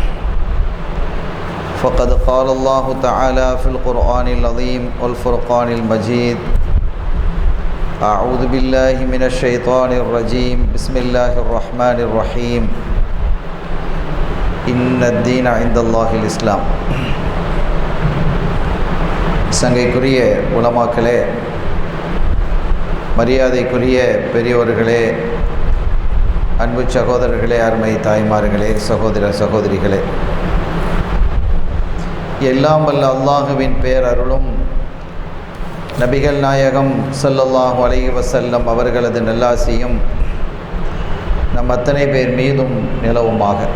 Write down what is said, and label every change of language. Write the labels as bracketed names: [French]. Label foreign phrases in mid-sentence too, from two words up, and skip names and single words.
[Arabic] فقد قال الله تعالى في القرآن العظيم والفرقان المجيد: أعوذ بالله من الشيطان الرجيم، بسم الله الرحمن الرحيم، إن الدين عند الله الإسلام. [Tamil] சங்கைக்குரிய உலமாக்களே, மரியாதைக்குரிய பெரியோர்களே, அன்பு சகோதரர்களே, அருமை தாய்மார்களே, சகோதர சகோதரிகளே, எல்லாம் வல்ல அல்லாஹுவின் பேரருளும் நபிகள் நாயகம் [Arabic] صلى الله عليه وسلم [Tamil] அவர்களது நல்லாசியும் நம் அத்தனை பேர் மீதும் நிலவுமாக.